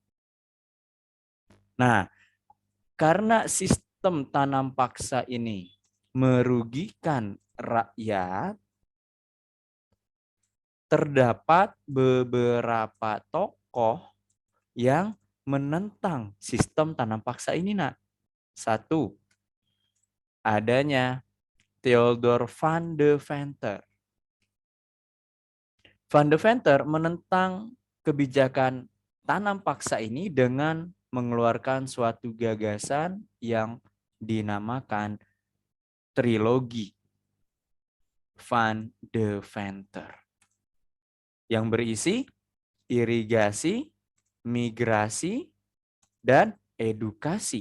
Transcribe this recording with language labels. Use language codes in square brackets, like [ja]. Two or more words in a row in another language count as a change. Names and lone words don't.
[id] Nah, karena sistem tanam paksa ini merugikan rakyat, terdapat beberapa tokoh yang menentang sistem tanam paksa ini, nak. Satu, adanya Theodor van de Venter. Van de Venter menentang kebijakan tanam paksa ini dengan mengeluarkan suatu gagasan yang dinamakan trilogi Van de Venter yang berisi irigasi, migrasi, dan edukasi.